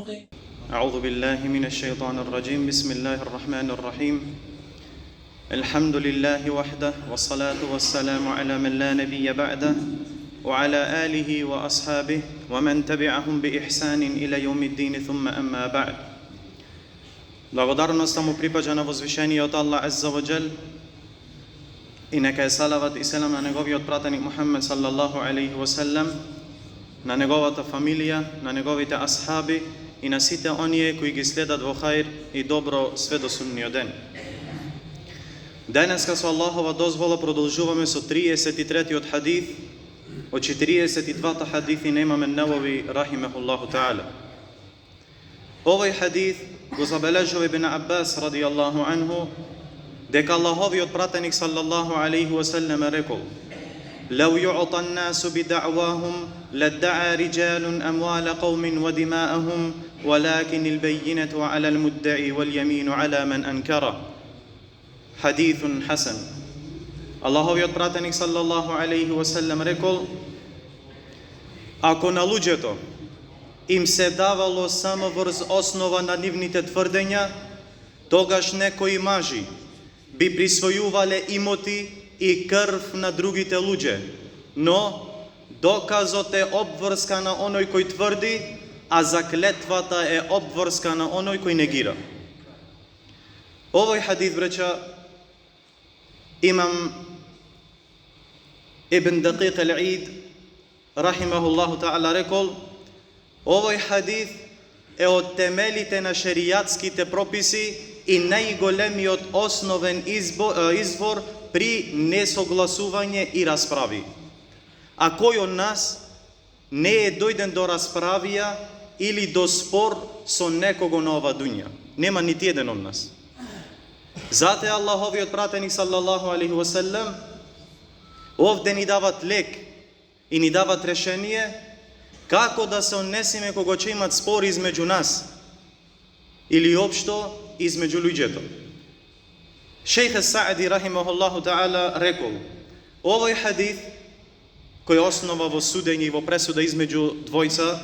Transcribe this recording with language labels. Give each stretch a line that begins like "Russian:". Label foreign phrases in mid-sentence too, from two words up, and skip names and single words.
Arabic: أعوذ بالله من الشيطان الرجيم. بسم الله الرحمن الرحيم. الحمد لله وحده والصلاة والسلام على من لا نبي بعده وعلى آله وأصحابه ومن تبعهم بإحسان إلى يوم الدين ثم أما بعد.
Macedonian: Благодарноста му припаѓа на возвишениот Аллах
Arabic: عز وجل
Macedonian: и нека е салават и селам на неговиот пратеник Мухаммед
Arabic: صلى الله عليه وسلم,
Macedonian: на неговата фамилија, на неговите асхаби и на сите оние кои ги следат во хаир и добро све до судниот ден. Денеска со Аллахова дозвола продолжуваме со 33-тиот хадис од 42-та хадиси на имам ан-Навави
Arabic: رحمه الله تعالى.
Macedonian: Овој хадис го забележува Ибн Аббас
Arabic: رضي الله عنه
Macedonian: дека Аллаховиот пратеник
Arabic: صلى الله عليه وسلم
Macedonian: рекол:
Arabic: "لو يعطى الناس بدعواهم لادعى رجال أموال قوم ودماءهم, ولكن البينة على المدعي واليمين على من أنكره." حديث حسن.
Macedonian: Аллаховиот пратеник
Arabic: صلى الله عليه وسلم
Macedonian: рекол: ако на луѓето им се давало само врз основа на нивните тврдења, тогаш некои мажи би присвојувале имоти и крв на другите луѓе, но доказот е обврска на оној кој тврди, а заклетвата е обврска на оној кој негира. Овој хадис, бреча, имам Ибн Дакиқ ал-Ид
Arabic: رحمه الله تعالى
Macedonian: рекол: овој хадис е од темелите на шеријатските прописи и најголемиот основен извор при несогласување и расправи. А кој од нас не е дојден до расправија или до спор со некого на ова дуња? Нема нити еден од нас. Затоа Аллаховиот пратеник
Arabic: صلى الله عليه وسلم
Macedonian: овде ни дават лек и ни дават решение како да се однесеме кога ќе имат спор измеѓу нас или општо измеѓу луѓето. Шејх Саъди
Arabic: رحمه الله تعالى
Macedonian: рекол: овој хадис кој основа во судење и во пресуда измеѓу двојца